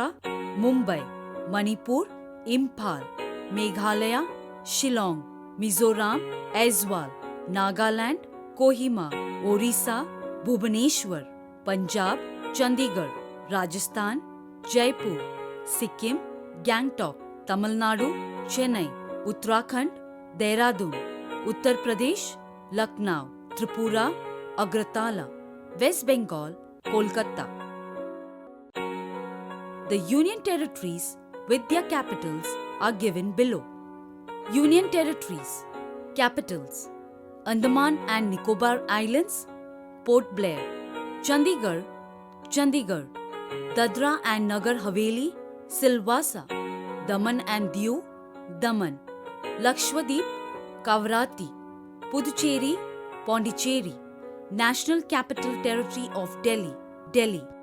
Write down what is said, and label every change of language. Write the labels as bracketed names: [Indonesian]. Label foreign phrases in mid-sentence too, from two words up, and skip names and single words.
[English] Mumbai; Manipur, Imphal; Meghalaya, Shillong; Mizoram, Aizawl; Nagaland, Kohima; Orissa, Bhubaneswar; Punjab, Chandigarh; Rajasthan, Jaipur; Sikkim, Gangtok; Tamil Nadu, Chennai; Uttarakhand, Dehradun; Uttar Pradesh, Lucknow; Tripura, Agartala; West Bengal, Kolkata. The Union Territories with their capitals are given below. Union Territories. Capitals: Andaman and Nicobar Islands, Port Blair; Chandigarh, Chandigarh; Dadra and Nagar Haveli, Silvassa; Daman and Diu, Daman; Lakshadweep, Kavarati; Puducherry, Pondicherry; National Capital Territory of Delhi, Delhi.